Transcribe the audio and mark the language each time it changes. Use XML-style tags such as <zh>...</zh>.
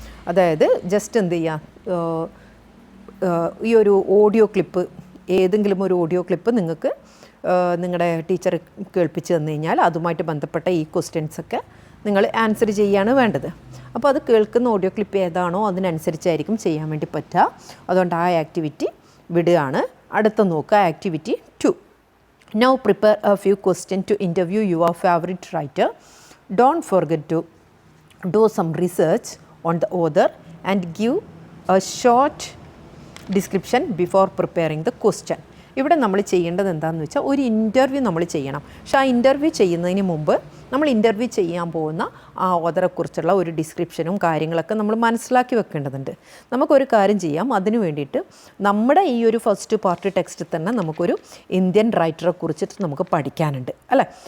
<ml>അതായത് ജസ്റ്റ് എന്ത് ചെയ്യുക, ഈ ഒരു ഓഡിയോ ക്ലിപ്പ്, ഏതെങ്കിലും ഒരു ഓഡിയോ ക്ലിപ്പ് നിങ്ങൾക്ക് നിങ്ങളുടെ ടീച്ചർ കേൾപ്പിച്ച് തന്നു കഴിഞ്ഞാൽ അതുമായിട്ട് ബന്ധപ്പെട്ട ഈ ക്വസ്റ്റ്യൻസൊക്കെ നിങ്ങൾ ആൻസർ ചെയ്യുകയാണ് വേണ്ടത്. അപ്പോൾ അത് കേൾക്കുന്ന ഓഡിയോ ക്ലിപ്പ് ഏതാണോ അതിനനുസരിച്ചായിരിക്കും ചെയ്യാൻ വേണ്ടി പറ്റുക. അതുകൊണ്ട് ആ ആക്ടിവിറ്റി വിടുകയാണ്. അടുത്ത നോക്കുക, activity 2.</ml> <en>Now prepare a few questions to interview your favorite writer. Don't forget to do some research on the author and give a short description before preparing the question.</en> <ml>ഇവിടെ നമ്മൾ ചെയ്യേണ്ടത് എന്താണെന്ന് വെച്ചാൽ ഒരു ഇൻ്റർവ്യൂ നമ്മൾ ചെയ്യണം. പക്ഷേ ആ ഇൻ്റർവ്യൂ ചെയ്യുന്നതിന് മുമ്പ് നമ്മൾ ഇൻ്റർവ്യൂ ചെയ്യാൻ പോകുന്ന ആ ഓഥറെക്കുറിച്ചുള്ള ഒരു ഡിസ്ക്രിപ്ഷനും കാര്യങ്ങളൊക്കെ നമ്മൾ മനസ്സിലാക്കി വെക്കേണ്ടതുണ്ട്. നമുക്കൊരു കാര്യം ചെയ്യാം, അതിനു വേണ്ടിയിട്ട് നമ്മുടെ ഈ ഒരു ഫസ്റ്റ് പാർട്ട് ടെക്സ്റ്റ് തന്നെ നമുക്കൊരു ഇന്ത്യൻ റൈറ്ററെ കുറിച്ചിട്ട് നമുക്ക് പഠിക്കാനുണ്ട് അല്ലേ.</ml>